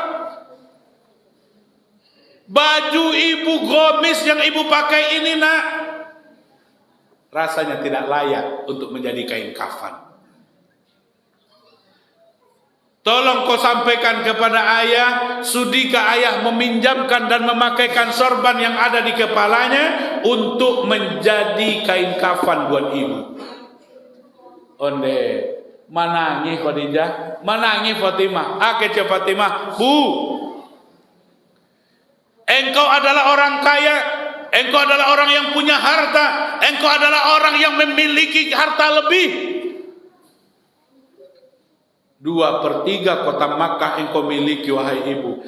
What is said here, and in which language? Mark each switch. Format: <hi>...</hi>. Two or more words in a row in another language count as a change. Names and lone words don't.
<id>Baju ibu gomis yang ibu pakai ini nak, rasanya tidak layak untuk menjadi kain kafan. Tolong kau sampaikan kepada ayah, sudikah ayah meminjamkan dan memakaikan sorban yang ada di kepalanya untuk menjadi kain kafan buat ibu.</id> <min>Onde, manangi Khadijah, manangi Fatimah.</min> <id>Akece Fatimah, Bu, engkau adalah orang kaya, engkau adalah orang yang punya harta, engkau adalah orang yang memiliki harta lebih. 2/3 kota Makkah engkau miliki wahai ibu.</id>